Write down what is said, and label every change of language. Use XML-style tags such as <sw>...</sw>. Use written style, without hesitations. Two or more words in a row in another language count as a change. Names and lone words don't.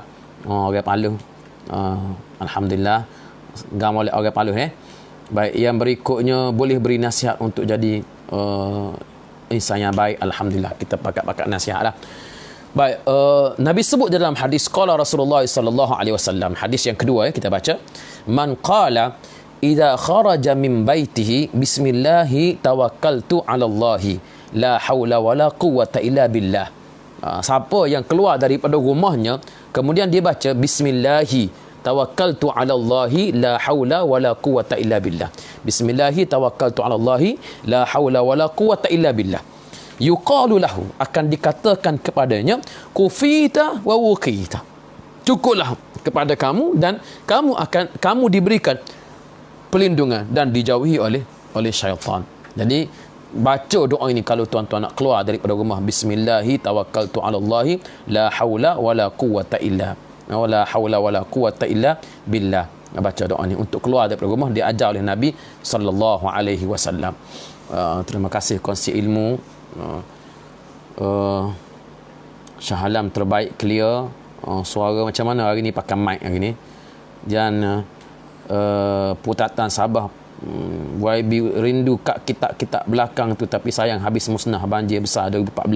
<ms>Orang Paluh, alhamdulillah, gam oleh orang Paluh. Baik, yang berikutnya, boleh beri nasihat untuk jadi insan yang baik, alhamdulillah, kita pakat nasihat lah. Baik, Nabi sebut dalam hadis</ms> <ar>قال رسول الله</ar> <ms>SAW, hadis yang kedua, kita baca,</ms> <ar>من قال إذا خرج من بيته بسم الله توكلت على الله لا حول ولا قوة إلا بالله.</ar> <ms>Siapa yang keluar daripada rumahnya kemudian dia baca</ms> <ar>بسم الله توكلت على الله لا حول ولا قوة إلا بالله. بسم الله توكلت على الله لا حول ولا قوة إلا بالله. يقال له,</ar> <ms>akan dikatakan kepadanya,</ms> <ar>كفيت ووقيت,</ar> <ms>cukuplah kepada kamu dan kamu diberikan pelindungan dan dijauhi oleh syaitan. Jadi baca doa ini kalau tuan-tuan nak keluar daripada rumah,</ms> <ar>بسم الله توكلت على الله لا حول ولا قوة إلا بالله.</ar> <ms>Baca doa ini untuk keluar daripada rumah, diajar oleh Nabi SAW. Terima kasih kongsi ilmu. Shah Alam terbaik, clear. Suara macam mana hari ni, pakai mic hari ni. Dan Putatan Sabah, YB rindu kat kitab-kitab belakang tu, tapi sayang habis musnah banjir besar 2014.</ms>